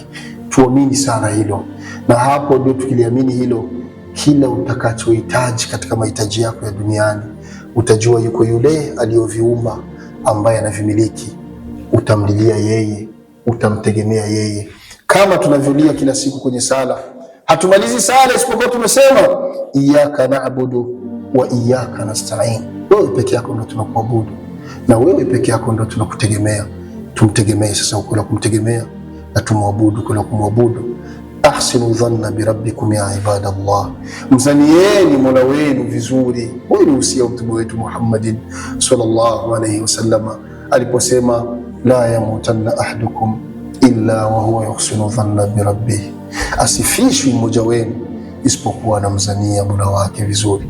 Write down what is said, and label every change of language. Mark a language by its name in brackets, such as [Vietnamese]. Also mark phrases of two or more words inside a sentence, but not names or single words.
[Swahili] Tuamini sana hilo, na hapo ndio tukiliamini hilo, kila utakachohitaji katika mahitaji yako ya duniani utajua yuko yule aliyoviumba ambaye anavimiliki. Utamlilia yeye, utamtegemea yeye, kama tunavyolia kila siku kwenye sala. Hatumalizi sala isipokuwa tumesema [Arabic] إياك نعبد وإياك نستعين. [Swahili] Wewe peke yako ndio tunakuabudu na wewe peke yako ndio tunakutegemea. Tumtegemee sasa ukula kumtegemea, na tumwabudu kula kumwabudu. [Arabic] أحسنوا الظن بربكم يا عباد الله, [Swahili] mzanieni Mola wenu vizuri. Huyu ni usia wa mtume wetu Muhammadin [Arabic] صلى الله عليه وسلم [Swahili] aliposema [Arabic] لا يموتن أحدكم إلا وهو يحسن الظن بربه, [Swahili] asifishwi mmoja wenu isipokuwa anamzania Mola wake vizuri.